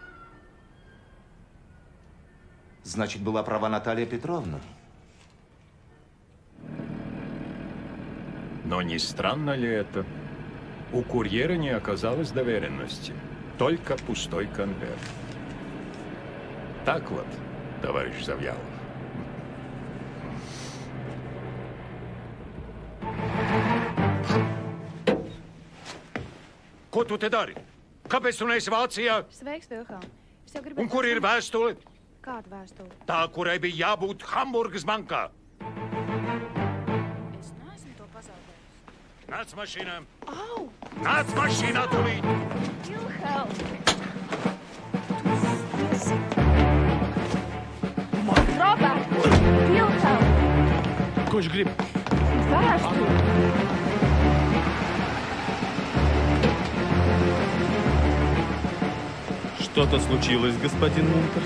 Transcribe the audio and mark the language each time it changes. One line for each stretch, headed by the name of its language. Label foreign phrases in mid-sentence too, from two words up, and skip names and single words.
Russian: Значит, была права Наталья Петровна. Но не странно ли это? У курьера не оказалось доверенности. Только пустой конверт. Так вот, товарищ Завьялов.
Latvian: Ko tu te dari? Kāpēc tu neesi Vācijā? Sveiks, Vilhelm. Es jau gribēju... Un kur ir vēstule? Kāda vēstule? Tā, kurai bija jābūt Hamburgas bankā. Es neesmu to pazaudējusi. Nāc mašīnā. Au! Nāc mašīnā, tūlīt! Vilhelm! Robert! Vilhelm! Ko viņš grib? Vēstule!
Russian: Что-то случилось, господин Мунтерс?